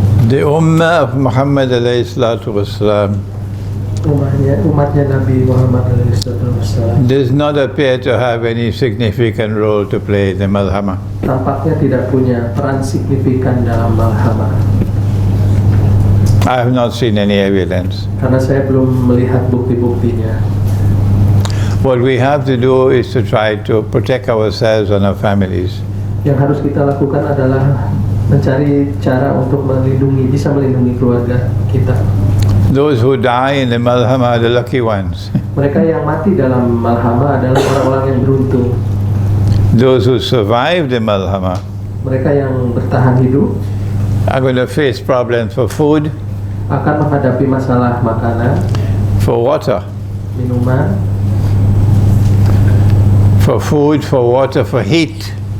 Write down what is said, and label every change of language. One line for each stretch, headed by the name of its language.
English: The Ummah of Muhammad alayhi salatu wasalam
Indonesian: Umatnya Nabi Muhammad SAW
English: does not appear to have any significant role to play in the Malhamah.
Indonesian: tampaknya tidak punya peran signifikan dalam Malhamah.
English: I have not seen any evidence.
Indonesian: Karena saya belum melihat bukti-buktinya.
English: What we have to do is to try to protect ourselves and our families.
Indonesian: Yang harus kita lakukan adalah mencari cara untuk bisa melindungi keluarga kita.
English: Those who die in the Malhamah are the lucky ones.
Indonesian: Mereka yang mati dalam Malhamah adalah orang-orang yang beruntung.
English: Those who survive the Malhamah
Indonesian: Mereka yang bertahan hidup
English: are going to face problems for food,
Indonesian: akan menghadapi masalah makanan,
English: for water,
Indonesian: minuman,
English: for food, for water, for heat,